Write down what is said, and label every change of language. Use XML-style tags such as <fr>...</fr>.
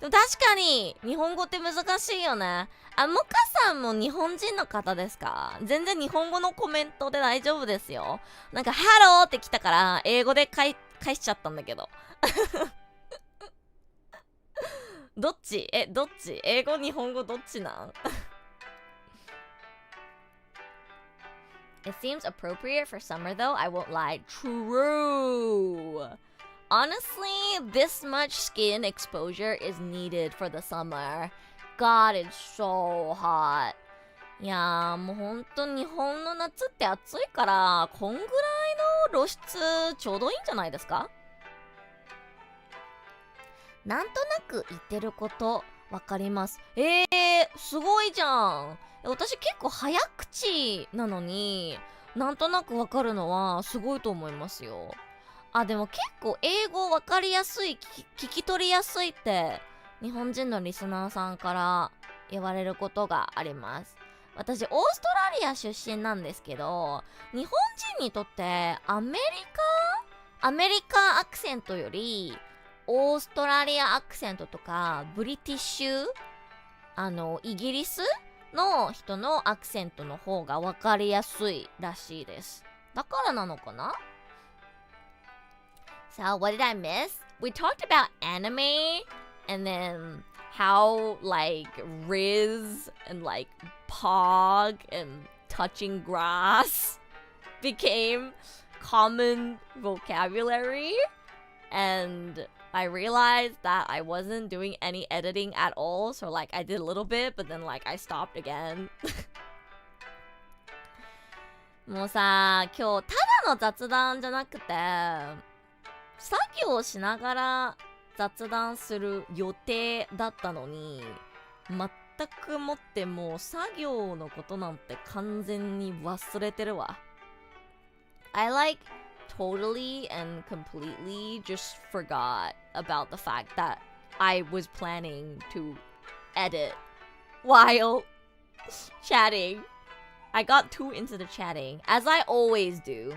<ja>でも確かに日本語って難しいよね。モカさんも日本人の方ですか？全然日本語のコメントで大丈夫ですよ。なんかハローって来たから英語で返しちゃったんだけど。どっち？どっち？英語日本語どっちなん？</ja> <en>It seems appropriate for summer though, I won't lie. True. Honestly, this much skin exposure is needed for the summer. God, it's so hot.</en> <ja>いやー、もうほんと日本の夏って暑いから、こんぐらいの露出ちょうどいいんじゃないですか？なんとなく言ってることわかります。すごいじゃん。私結構早口なのになんとなくわかるのはすごいと思いますよ。あ、でも結構英語わかりやすい、聞き取りやすいって日本人のリスナーさんから言われることがあります。私オーストラリア出身なんですけど、日本人にとってアメリカアクセントよりオーストラリアアクセントとかブリティッシュ、イギリスの人のアクセントの方が分かりやすいらしいです。だからなのかな？</ja> <en>So what did I miss? We talked about anime and then how like Riz and like Pog and touching grass became common vocabulary, and I realized that I wasn't doing any editing at all, so like I did a little bit but then like I stopped again.</en> <ja>もうさ、今日ただの雑談じゃなくて作業しながら雑談する予定だったのに、全くもってもう作業のことなんて完全に忘れてるわ。</ja> <en>I like totally and completely just forgot about the fact that I was planning to edit while chatting. I got too into the chatting, as I always do.</en>